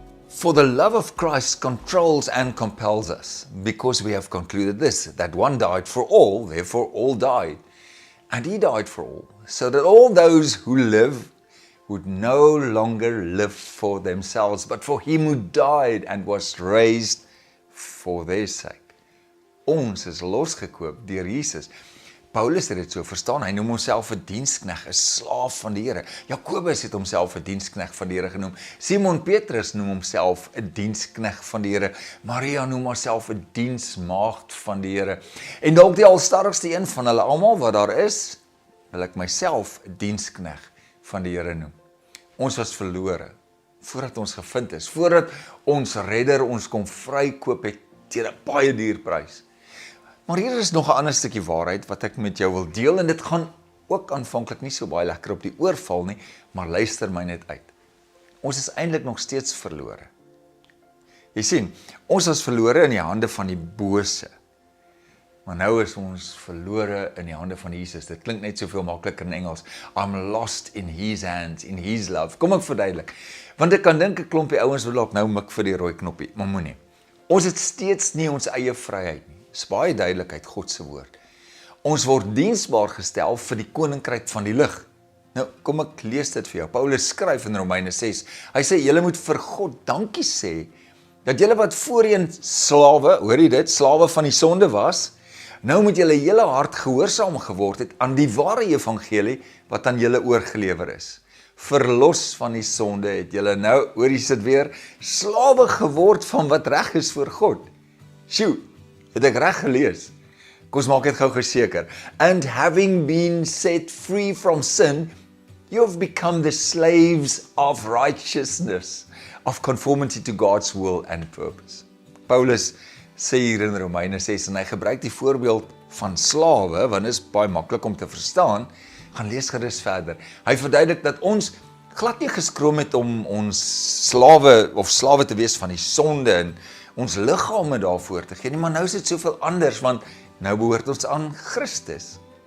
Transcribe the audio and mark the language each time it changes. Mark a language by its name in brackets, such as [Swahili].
[English] For the love of Christ controls and compels us, because we have concluded this, that one died for all, therefore all died. And he died for all, so that all those who live would no longer live for themselves, but for him who died and was raised for their sake. [Afrikaans] Ons is losgekoop deur Jesus. Paulus het dit so verstaan, hy noem homself 'n dienskneg, 'n slaaf van die Here. Jakobus het homself 'n dienskneg van die Here genoem. Simon Petrus noem homself 'n dienskneg van die Here. Maria noem haarself 'n diensmaagd van die Here. En dalk die alstarrigste een van hulle almal wat daar is, wil ek myself 'n dienskneg van die Here noem. Ons was verlore, voordat ons gevind is, voordat ons redder ons kom vrykoop het teen 'n baie duur prys. Maar hier is nog 'n ander stukkie waarheid wat ek met jou wil deel, en dit gaan ook aanvanklik nie so baie lekker op die oor val nie, maar luister my net uit. Ons is eintlik nog steeds verlore. Jy sien, ons was verlore in die hande van die bose, maar nou is ons verlore in die hande van Jesus. Dit klink net soveel makliker in Engels. [English] I'm lost in his hands, in his love. [Afrikaans] Kom ek verduidelik. Want ek kan dink 'n klompie ouens wil dalk nou mik vir die rooi knoppie, maar moenie. Ons het steeds nie ons eie vryheid nie. Dis baie duidelik uit God se woord. Ons word diensbaar gestel vir die koninkryk van die lig. Nou, kom ek lees dit vir jou. Paulus skryf in Romeine 6. Hy sê, julle moet vir God dankie sê, dat julle wat voorheen slawe, hoor jy dit, slawe van die sonde was, nou moet julle hele hart gehoorsaam geword het aan die ware evangelie wat aan julle oorgelewer is. verlos van die sonde, het julle nou, hoor jy sit weer, slawe geword van wat reg is voor God. Sjoe, het ek reg gelees? Kom ons maak dit gou geseker. [English] And having been set free from sin, you have become the slaves of righteousness, of conformity to God's will and purpose. [Afrikaans] Paulus sê hier in Romeine 6, en hy gebruik die voorbeeld van slawe, want dit is baie maklik om te verstaan, gaan lees gerus verder. Hy verduidelik dat ons glad nie geskroom het om ons slawe te wees van die sonde en ons liggame daarvoor te gee nie, maar nou is dit soveel anders, want nou behoort ons aan Christus.